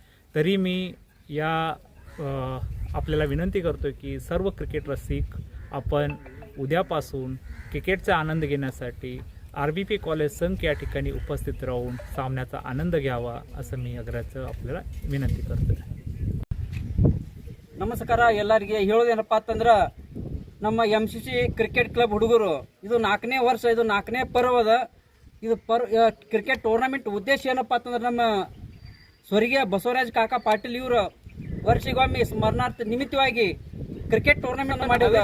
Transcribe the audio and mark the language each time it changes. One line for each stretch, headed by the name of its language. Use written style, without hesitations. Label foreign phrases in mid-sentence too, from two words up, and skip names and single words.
Marathi: तरी मी या आपल्याला विनंती करतो की सर्व क्रिकेट रसिक आपण उद्यापासून क्रिकेटचा आनंद घेण्यासाठी RBP कॉलेज संघ या ठिकाणी उपस्थित राहून सामन्याचा आनंद घ्यावा असं मी अग्राचं आपल्याला विनंती करतो.
Kannada: ನಮಸ್ಕಾರ ಎಲ್ಲರಿಗೆ ಹೇಳೋದೇನಪ್ಪ ಅಂತಂದ್ರೆ ನಮ್ಮ MCC ಕ್ರಿಕೆಟ್ ಕ್ಲಬ್ ಹುಡುಗರು ಇದು 4ನೇ ವರ್ಷ, ಇದು 4ನೇ ಪರ್ವದ ಇದು ಕ್ರಿಕೆಟ್ ಟೂರ್ನಮೆಂಟ್ ಉದ್ದೇಶ ಏನಪ್ಪ ಅಂತಂದ್ರೆ ನಮ್ಮ ಸ್ವರ್ಗೀಯ ಬಸವರಾಜ ಕಾಕಾ ಪಾಟೀಲ್ ಇವರು ವರ್ಷಿಗೊಮ್ಮೆ ಸ್ಮರಣಾರ್ಥ ನಿಮಿತ್ತವಾಗಿ ಕ್ರಿಕೆಟ್ ಟೂರ್ನಮೆಂಟ್ ಮಾಡಿದ.